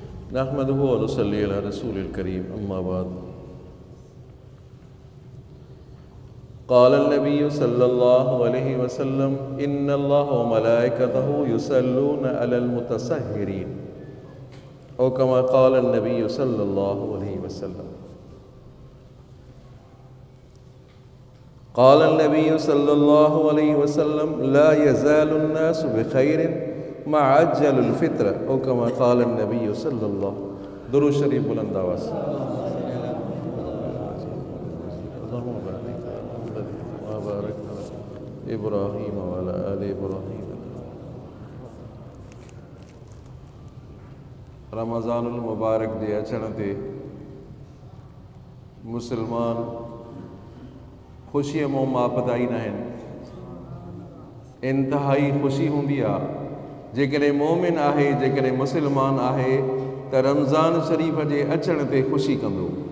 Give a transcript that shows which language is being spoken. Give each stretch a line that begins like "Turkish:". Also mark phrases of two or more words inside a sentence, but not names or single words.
Arabic: نحمده ونصلي على رسوله الكريم أما بعد قال النبي صلى الله عليه وسلم إن الله وملائكته يصلون على المتسحرين أو كما قال النبي صلى الله عليه وسلم. قال النبي صلى الله عليه وسلم لا يزال الناس بخير ما عجلوا الفطر أو كما قال النبي صلى الله.
Hindi: दुरूद शरीफ बुलंद आवाज़ से।
Arabic: إبراهيم وعلى آل إبراهيم.
Sindhi: रमज़ानुल मुबारक जे अचण ते मुसलमान ख़ुशीअ मों मापदाईंदा आहिनि। इंतहाई ख़ुशी हूंदी आहे जेकॾहिं मोमिन आहे, जेकॾहिं मुसलमान आहे त रमज़ान शरीफ़ जे अचण ते ख़ुशी कंदो।